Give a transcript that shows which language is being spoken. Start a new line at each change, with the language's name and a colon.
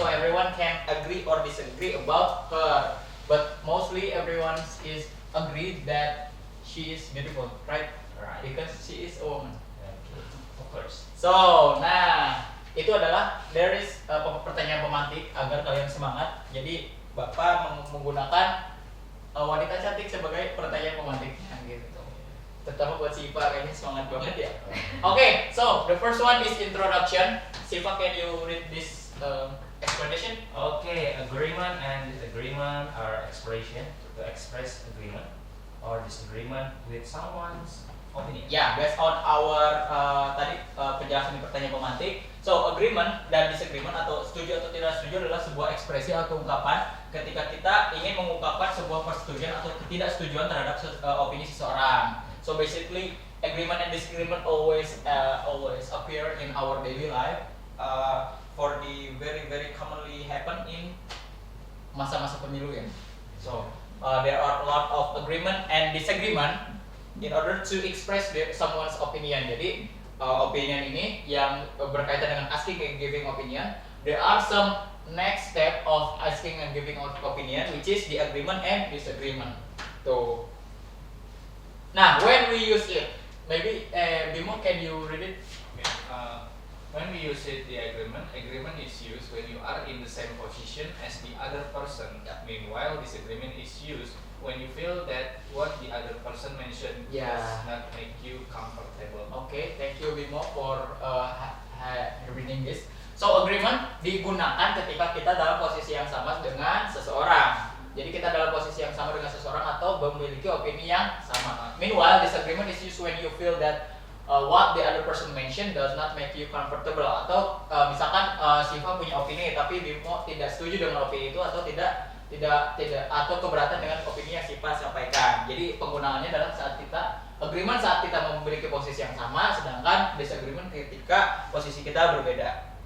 English: So everyone can agree or disagree about her, but mostly everyone is agreed that she is beautiful, right? Right. Because she is a woman. Okay. Of course.
Indonesian: So, nah itu adalah
English: there is
Indonesian: pertanyaan pemantik agar kalian semangat. Jadi Bapak menggunakan wanita cantik sebagai pertanyaan pemantiknya gitu. Terutama buat si Ipa kayaknya semangat banget ya.
English: Okay, so the first one is introduction. Siva, can you read this explanation? Okay, agreement and disagreement are expression to express agreement or disagreement with someone's opinion.
Indonesian: Ya,
English: based on our
Indonesian: tadi penjelasan di pertanyaan pemantik. So, agreement dan disagreement atau setuju atau tidak setuju adalah sebuah ekspresi atau ungkapan ketika kita ingin mengungkapkan sebuah persetujuan atau ketidaksetujuan terhadap opini seseorang.
English: So basically, agreement and disagreement always appear in our daily life. For the very commonly happen in
Indonesian: masa-masa pemilu ya.
English: So there are a lot of agreement and disagreement in order to express someone's opinion.
Indonesian: Jadi opinion ini yang berkaitan dengan
English: asking and giving opinion. There are some next step of asking and giving opinion, which is the agreement and disagreement. So, now when we use it, maybe Bimo, can you read it? Okay. When we use it, the agreement is used when you are in the same position as the other person. Meanwhile, disagreement is used when you feel that what the other person mentioned does not make you comfortable. Okay, thank you Bimo for reading this.
Indonesian: So agreement digunakan ketika kita dalam posisi yang sama dengan seseorang. Jadi kita dalam posisi yang sama dengan seseorang atau memiliki opini yang sama.
English: Meanwhile, disagreement is used when you feel that what the other person mentioned does not make you comfortable.
Indonesian: Atau misalkan Siva punya opini tapi Bimo tidak setuju dengan opini itu atau tidak atau keberatan dengan opini yang Siva sampaikan. Jadi penggunaannya adalah saat kita agreement saat kita memiliki posisi yang sama, sedangkan disagreement ketika posisi kita berbeda.